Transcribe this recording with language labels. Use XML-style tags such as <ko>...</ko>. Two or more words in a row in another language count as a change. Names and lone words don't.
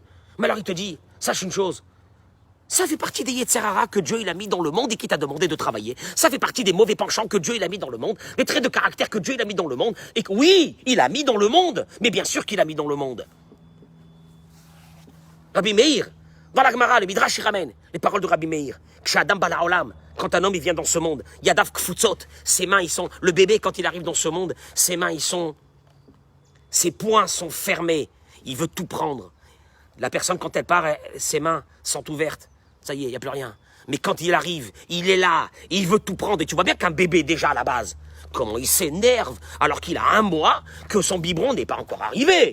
<fr>Mais alors il te dit, sache une chose, ça fait partie des</fr> <he>יצר הרע</he> <fr>que Dieu il a mis dans le monde et qui t'a demandé de travailler. Ça fait partie des mauvais penchants que Dieu il a mis dans le monde, des traits de caractère que Dieu il a mis dans le monde, et que oui, il a mis dans le monde, mais bien sûr qu'il a mis dans le monde. Rabbi Meir, dans la Gemara, le Midrash il ramène les paroles de Rabbi Meir.</fr> <he>כשאדם בא לעולם,</he> <fr>quand un homme il vient dans ce monde,</fr> <he>ידיו קפוצות,</he> <fr>ses mains ils sont, le bébé quand il arrive dans ce monde, ses mains ils sont, ses poings sont fermés, il veut tout prendre. La personne quand elle part, ses mains sont ouvertes, ça y est, il n'y a plus rien. Mais quand il arrive, il est là, il veut tout prendre, et tu vois bien qu'un bébé déjà à la base, comment il s'énerve alors qu'il a 1 mois, que son biberon n'est pas encore arrivé.</fr>